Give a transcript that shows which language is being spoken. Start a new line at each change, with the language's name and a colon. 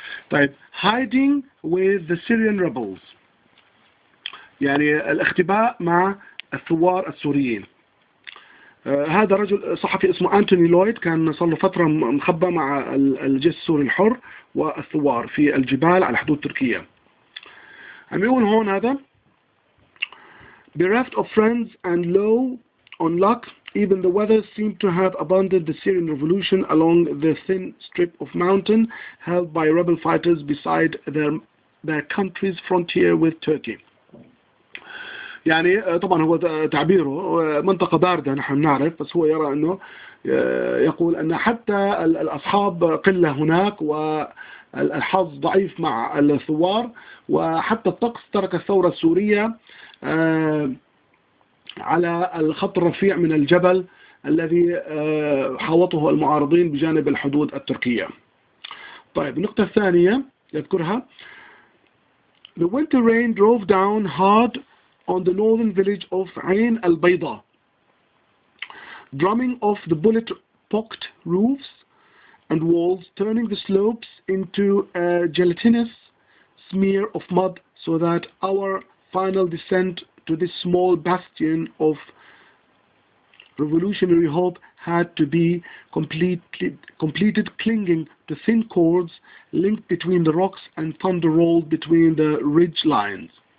Arabic: طيب،
English: hiding with the Syrian rebels،
Arabic: يعني الاختباء مع الثوار السوريين. هذا رجل صحفي اسمه أنتوني لويد، كان صار له فترة مخبى مع الجيش السوري الحر والثوار في الجبال على حدود تركيا. عم يقول هون هذا
English: bereft of friends and low on luck, even the weather seemed to have abandoned the Syrian revolution along the thin strip of mountain held by rebel fighters beside their country's frontier with Turkey.
Arabic: يعني طبعا هو تعبيره منطقة باردة نحن نعرف، بس هو يرى أنه يقول أن حتى الأصحاب قلة هناك والحظ ضعيف مع الثوار، وحتى الطقس ترك الثورة السورية على الخط الرفيع من الجبل الذي حاوطه المعارضين بجانب الحدود التركية. طيب، النقطة الثانية يذكرها:
English: The winter rain drove down hard on the northern village of Ain al-Bayda, drumming off the bullet-pocked roofs and walls, turning the slopes into a gelatinous smear of mud, so that our final descent to this small bastion of revolutionary hope had to be completed clinging to thin cords linked between the rocks and thunder rolled between the ridge lines.